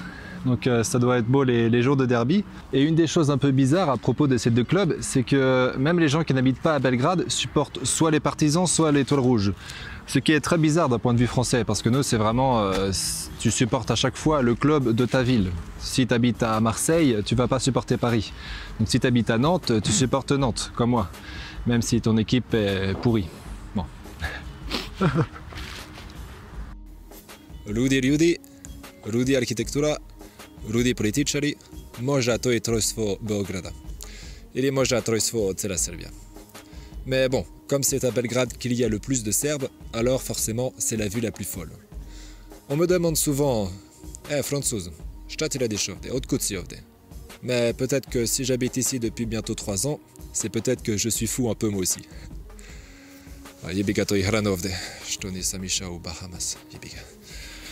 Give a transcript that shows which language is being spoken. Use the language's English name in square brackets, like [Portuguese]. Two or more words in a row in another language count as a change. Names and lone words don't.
[French] Donc ça doit être beau les jours de derby. Et une des choses un peu bizarres à propos de ces deux clubs, c'est que même les gens qui n'habitent pas à Belgrade supportent soit les Partisans, soit l'Étoile Rouge. Ce qui est très bizarre d'un point de vue français, parce que nous c'est vraiment, tu supportes à chaque fois le club de ta ville. Si tu habites à Marseille, tu vas pas supporter Paris. Donc si tu habites à Nantes, tu supportes Nantes, comme moi. Même si ton équipe est pourrie. Bon. [Serbian] Rudi arhitektura, Rudi političari, možda to je trojstvo Beograda. Ili možda trojstvo cela Serbia. [French] Mais bon, comme c'est à Belgrade qu'il y a le plus de Serbes, alors forcément c'est la ville la plus folle. On me demande souvent « [Serbian] Francouz, šta ti radiš ovdje? Otkud si ovdje ?» [French] Mais peut-être que si j'habite ici depuis bientôt 3 ans, c'est peut-être que je suis fou un peu moi aussi. [Serbian] Jebiga to i hrana ovdje, što nisam išao u Bahamas, jebiga.